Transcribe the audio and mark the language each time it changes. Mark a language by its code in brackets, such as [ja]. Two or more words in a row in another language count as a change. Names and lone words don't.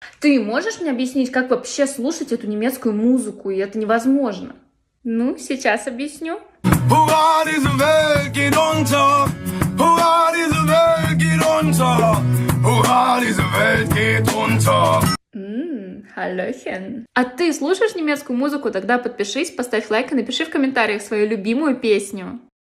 [ru] Ты можешь мне объяснить, как вообще слушать эту немецкую музыку, и это невозможно? Ну, сейчас объясню. [de] Hurra, diese Welt geht unter. Hurra, diese Welt geht unter. Hurra, diese Welt geht unter. Hallöchen. [ru] А ты слушаешь немецкую музыку? Тогда подпишись, поставь лайк и напиши в комментариях свою любимую песню.